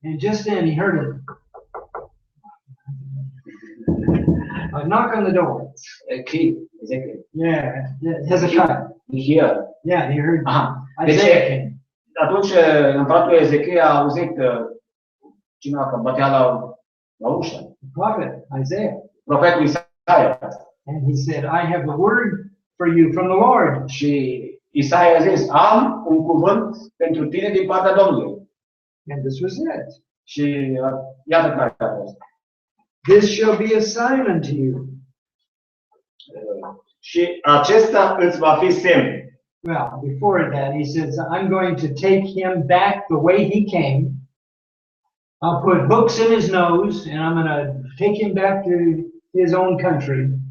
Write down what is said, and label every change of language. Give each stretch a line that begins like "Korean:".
English: And just then he heard a knock on the door. A key, exactly. Yeah, Hezekiah. Here. Yeah, he heard.
Romanian: Deci, atunci împăratul Ezechia a auzit cineva că bătea la ușă.
English: Prophet Isaiah.
Romanian: Profetul Isaia.
English: And he said, "I have a word for you from the Lord."
Romanian: Și Isaia a zis, am un cuvânt pentru tine din partea Domnului.
English: And this was it.
Romanian: Și iată care a fost.
English: This shall be a sign unto you.
Romanian: Și acesta îți va fi semn.
English: Well, before that, he says, I'm going to take him back the way he came. I'll put hooks in his nose, and I'm going to take him back to his own country.